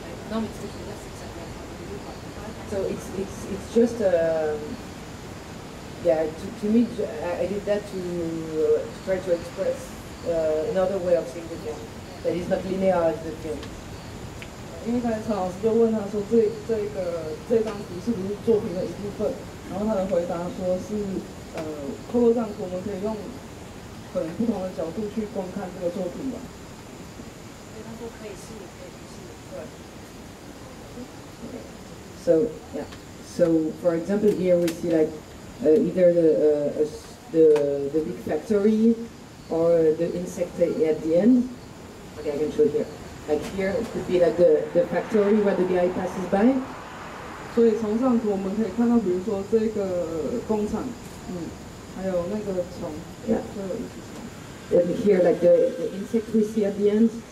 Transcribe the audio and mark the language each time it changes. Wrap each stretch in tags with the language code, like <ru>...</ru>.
<en>No, so it's just yeah, to me I did that to try to express another way of seeing the film that is not linear as the film.</en> <zh>因为刚才陈老师就问他说这张图是不是作品的一部分，然后他的回答说是透过这张图我们可以用可能不同的角度去观看这个作品吧。所以他说可以是也可以不是。对。</zh> <en>So yeah, so for example here we see like either the big factory or the insect at the end. Okay, I can show here. Like here it could be like the factory where the guy passes by.</en> <zh>所以从上图我们可以看到，比如说这个工厂，还有那个虫，都有一只虫。</zh> <en>And here like the insect we see at the end.</en>